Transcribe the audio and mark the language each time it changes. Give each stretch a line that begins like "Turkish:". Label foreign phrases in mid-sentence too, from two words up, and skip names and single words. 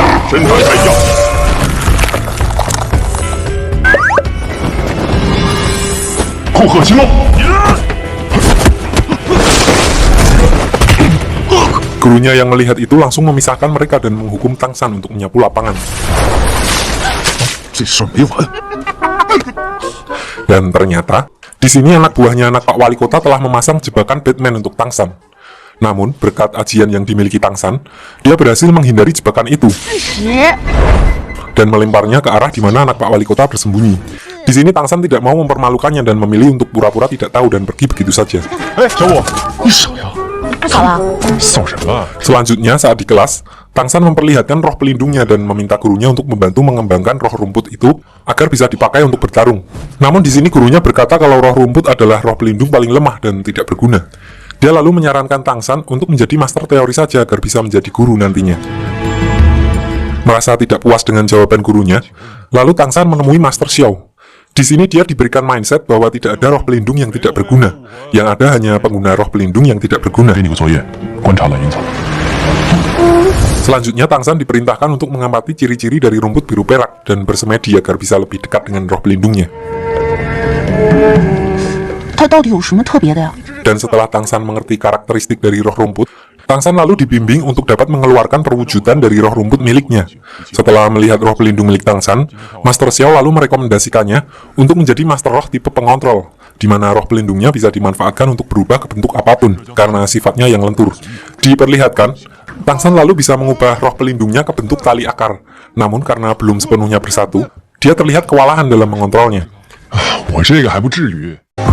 Indonesian: 神传太阳，库克奇诺， Gurunya yang melihat itu langsung memisahkan mereka dan menghukum Tang San untuk menyapu lapangan.
Chinese: 这事儿没完。
Indonesian: Dan ternyata, di sini anak buahnya anak Pak Wali Kota telah memasang jebakan Batman untuk Tang San. Namun, berkat ajian yang dimiliki Tang San, dia berhasil menghindari jebakan itu dan melemparnya ke arah di mana anak Pak Wali Kota bersembunyi. Di sini Tang San tidak mau mempermalukannya dan memilih untuk pura-pura tidak tahu dan pergi begitu saja.
Chinese: 哎，小五，你闪呀！好了，扫什么？
Indonesian: Selanjutnya, saat di kelas, Tang San memperlihatkan roh pelindungnya dan meminta gurunya untuk membantu mengembangkan roh rumput itu agar bisa dipakai untuk bertarung. Namun di sini gurunya berkata kalau roh rumput adalah roh pelindung paling lemah dan tidak berguna. Dia lalu menyarankan Tang San untuk menjadi master teori saja agar bisa menjadi guru nantinya. Merasa tidak puas dengan jawaban gurunya, lalu Tang San menemui Master Xiao. Di sini dia diberikan mindset bahwa tidak ada roh pelindung yang tidak berguna. Yang ada hanya pengguna roh pelindung yang tidak berguna.
Chinese: 给你个作业，观察蓝银草。
Indonesian: Selanjutnya Tang San diperintahkan untuk mengamati ciri-ciri dari rumput biru perak dan bersemedi agar bisa lebih dekat dengan roh pelindungnya.
Chinese: 它到底有什么特别的呀？
Indonesian: Dan setelah Tang San mengerti karakteristik dari roh rumput, Tang San lalu dibimbing untuk dapat mengeluarkan perwujudan dari roh rumput miliknya. Setelah melihat roh pelindung milik Tang San, Master Xiao lalu merekomendasikannya untuk menjadi master roh tipe pengontrol, di mana roh pelindungnya bisa dimanfaatkan untuk berubah ke bentuk apapun, karena sifatnya yang lentur. Diperlihatkan, Tang San lalu bisa mengubah roh pelindungnya ke bentuk tali akar, namun karena belum sepenuhnya bersatu, dia terlihat kewalahan dalam mengontrolnya.
Chinese: 我这个还不至于。